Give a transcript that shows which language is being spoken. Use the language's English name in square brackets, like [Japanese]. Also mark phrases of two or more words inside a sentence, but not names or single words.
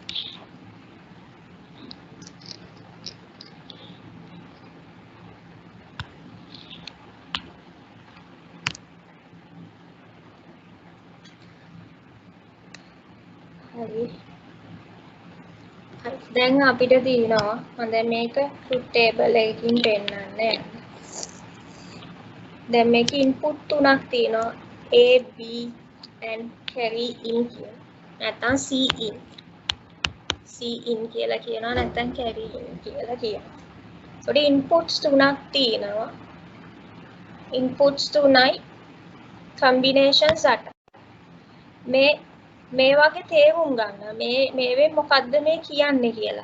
[Sinhala] හරි. දැන් අපිට තියෙනවා මම දැන් මේක [English] truth table [Sinhala] එකකින් පෙන්නන්නේ. දැන් මේකේ input තුනක් තියෙනවා [English] A B and carry in [Sinhala] කියලා. නැත්නම් [English] C in. C in [Sinhala] කියලා කියනවා නැත්නම් [English] carry in [Sinhala] කියලා කියනවා. ඒකට inputs තුනක් තියෙනවා. inputs තුනයි combinations 8. මේ වගේ තේරුම් ගන්න මේවෙන් මොකද්ද මේ කියන්නේ කියලා.